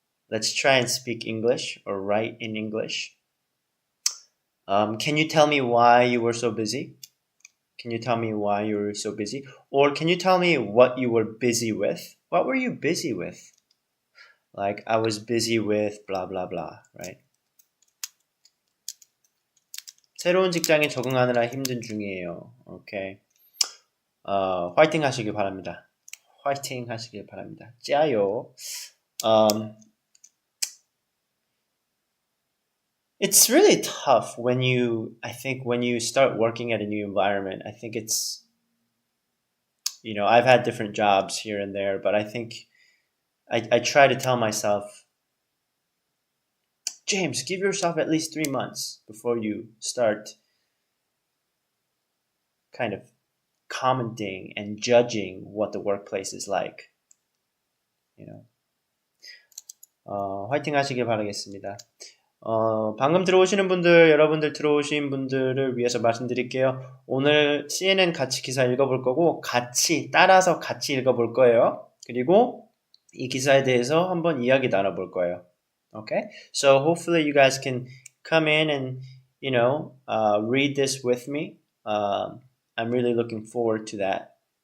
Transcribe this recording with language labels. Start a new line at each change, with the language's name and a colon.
English: Let's try and speak English or write in English. Can you tell me why you were so busy? Can you tell me why you were so busy? Or can you tell me what you were busy with? What were you busy with? Like, I was busy with blah blah blah, right?
Korean: 새로운 직장에 적응하느라 힘든 중이에요.
English: Okay.
Korean: 화이팅 하시길 바랍니다. 화이팅 하시길 바랍니다. 짜요.
English: It's really tough when you start working at a new environment. I think it's, I've had different jobs here and there, but I think I try to tell myself, James, give yourself at least 3 months before you start kind of commenting and judging what the workplace is like.
Korean: 화이팅 하시길 바라겠습니다. 방금 들어오시는 분들, 여러분들 들어오신 분들을 위해서 말씀드릴게요. 오늘 CNN 같이 기사 읽어볼 거고 따라서 같이 읽어볼 거예요. 그리고 이 기사에 대해서 한번 이야기 나눠볼 거예요.
English: Okay? So hopefully you guys can come in and, read this with me. I'm really looking forward to that.